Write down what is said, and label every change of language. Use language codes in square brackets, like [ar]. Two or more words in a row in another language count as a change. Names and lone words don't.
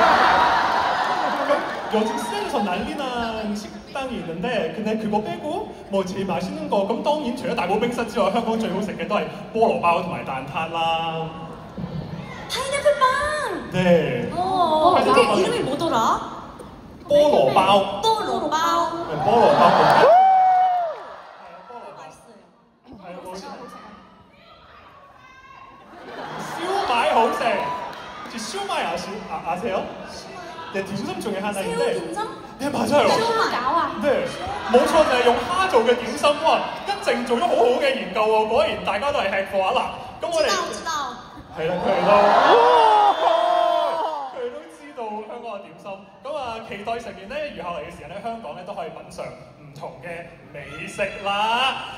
[yue] 咁 [ko] 요즘 시장에서 난리난 식당이 있는데 근데 그거 빼고 뭐 제일 맛있는 거 [yue] 咁當然除咗大寶冰室之外，香港最好食嘅都係菠蘿包同埋蛋撻啦。 [ko] 파인애플빵! 네. 그게 이름이 뭐더라? [yue] 菠蘿包。菠蘿包. 네,菠蘿包.燒賣好食，燒賣 아세요? [ko] 네, 딤섬 중에 하나인데. 새우 딤섬? 네, 맞아요. [yue] 燒餃 네, 冇錯就係用蝦做嘅點心喎，一正做咗好好嘅研究喎，果然大家都係吃貨啊嗱，咁我哋係啦，佢哋都知道香港嘅點心，咁啊期待成員咧餘下嚟嘅時間咧，香港咧都可以品嚐唔同嘅美食啦。